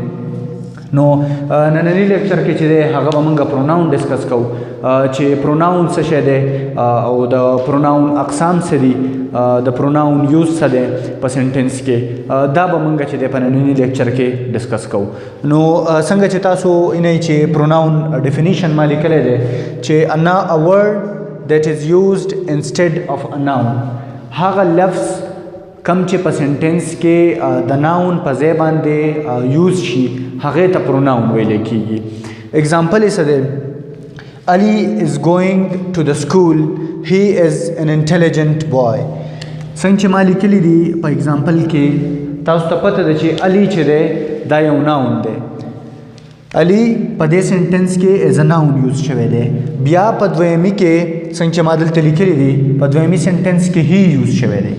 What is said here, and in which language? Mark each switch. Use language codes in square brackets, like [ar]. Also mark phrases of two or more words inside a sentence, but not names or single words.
[ps] نو ننني لیکچر کې چې دی هغه به موږ [en] pronoun discuss [ps] کوو چې پروناون څه شی دی او د پروناون اقسام څه دي، د [en] pronoun use [ps] څه دی په سنټنس کې، دا به موږ چې دی په ننني لیکچر کې ډسکس کوو. نو څنګه چې تاسو اینئ چې [en] pronoun definition [ps] ما لیکلی دی چې [en] a word that is used instead of a noun، [ps] هغه لفظ کم چې په سنټنس کې د ناون په ځای باندې یوز شي هغې ته پروناون ویلی کیږي. اگزامپل یې څه دی؟ [en] Ali is going to the school. He is an intelligent boy. [ps] څنګه چې ما لیکلی دي په اگزامپل کې تاسو ته پته ده چې علی چې دی دا یو ناون دی. علی په دې سنټنس کې [en] is a noun [ps] یوز شوی دی. بیا په دویمي کې څنګه چې ما دلته لیکلی دي په دویمي سنټنس کې هی یوز شوی دی.